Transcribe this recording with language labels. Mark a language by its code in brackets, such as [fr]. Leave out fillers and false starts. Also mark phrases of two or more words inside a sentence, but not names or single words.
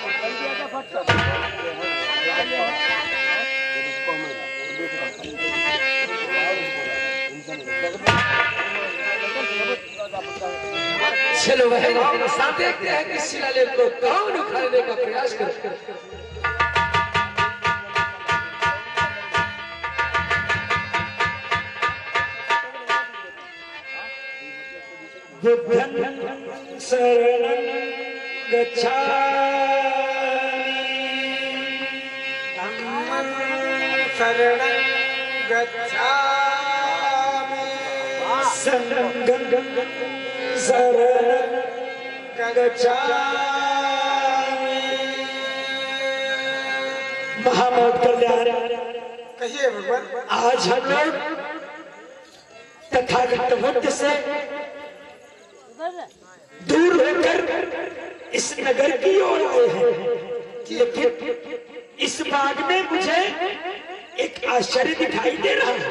[hi] चलो वह साथ देखते हैं कि शिलालेख को कौन उखाड़ने का प्रयास करे। [pi] बुद्धं शरणं गच्छामि धम्मं शरणं गच्छामि संघं शरणं गच्छामि। [hi] महामोद कल्याण, कहिए भगवान। आज हम लोग तथागत बुद्ध से दूर होकर इस नगर की ओर आए हैं, लेकिन इस बाग में मुझे एक आश्चर्य दिखाई दे रहा है।